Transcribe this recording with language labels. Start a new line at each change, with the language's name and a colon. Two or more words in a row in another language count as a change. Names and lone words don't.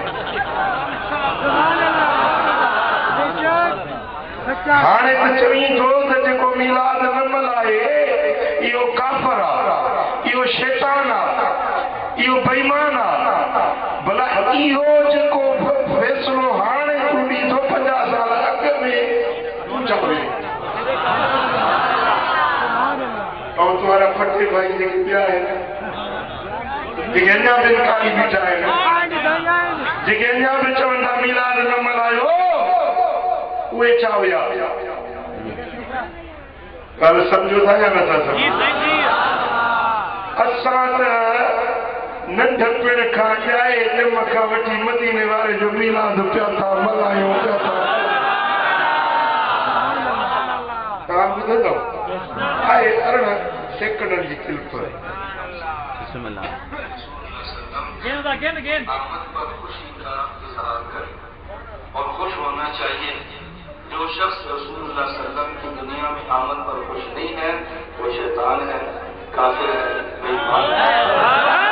Sindhi: हाणे त चवीं थो त जेको मिलाद न मल्हाए इहो काफ़िर आहे, इहो शैतान आहे, इहो बेईमान आहे। भला इहो जेको फ़ैसिलो हाणे तूं ॾींदो 50 साल अॻु में तूं छा हुए? ऐं तुम्हारा फटे भाई जेके ॿिया आहिनि, जेके अञा बि इनकारी बीठा आहिनि, जेके अञा बि चवनि था मिलाद न मल्हायो, उहे छा हुया? ॻाल्हि सम्झो था या नथा सम्झो? असां त नंढपण खां ॼाए ॼम खां वठी मदीने वारे जो मिलाद पिया था मल्हायूं, पिया था। तव्हां ॿुधंदव आहे 18 सेकंडनि जी क्लिप।
Urdu: اور خوش ہونا چاہیے. جو شخص رسول اللہ
Arabic: صلى الله عليه وسلم
Urdu: کی دنیا میں آمد پر خوش نہیں ہے، وہ شیطان ہے، کافر ہے، بے ایمان ہے.